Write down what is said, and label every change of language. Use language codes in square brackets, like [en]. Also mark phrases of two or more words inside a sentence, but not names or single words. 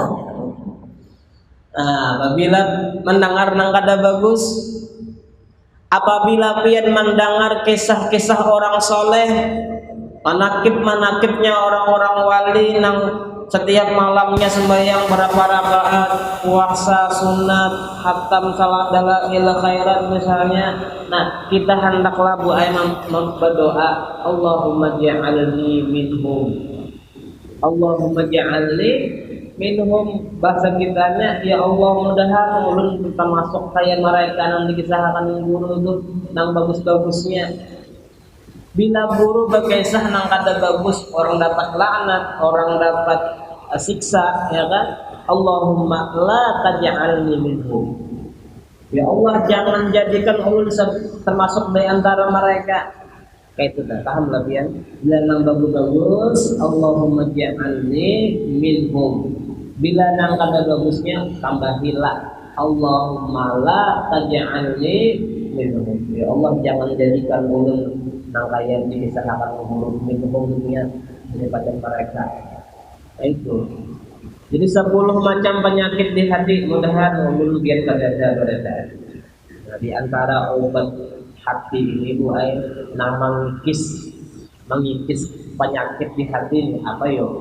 [bjn] Apabila mendengar nang kada bagus, apabila pian mendengar kisah-kisah orang soleh, manakib-manakibnya orang-orang wali nang setiap malamnya sembahyang berapa rakaat, puasa sunat, khatam salat dalail khairat misalnya. Nah, kita hendaklah berdoa, [ar] اللهم اجعلني منهم. اللهم اجعلني منهم, [bjn] bahasa kitanya ya Allah mudahan ulun kita masuk kayak mereka yang dikisahkan guru itu nang bagus-bagusnya. Bila guru berkisah nang kada bagus, orang dapat laknat, orang dapat siksa, ya kan? [ar] اللهم لا تجعلني منهم. [bjn] Ya Allah jangan jadikan ulun termasuk dari antara mereka. Kayak itu dah, paham lah pian? Bila nang bagus-bagus, [ar] اللهم اجعلني منهم. [bjn] Bila nang kada bagusnya tambahilah, [ar] اللهم لا تجعلني منهم. [bjn] Ya Allah jangan jadikan ulun nang kaya dikisahkan guru minhum dunia daripada mereka. Itu. Jadi 10 macam penyakit di hati mudahan ulun biar kada ada berada. Nah, di antara obat hati ini bu nang mengikis penyakit di hati ini apa yo?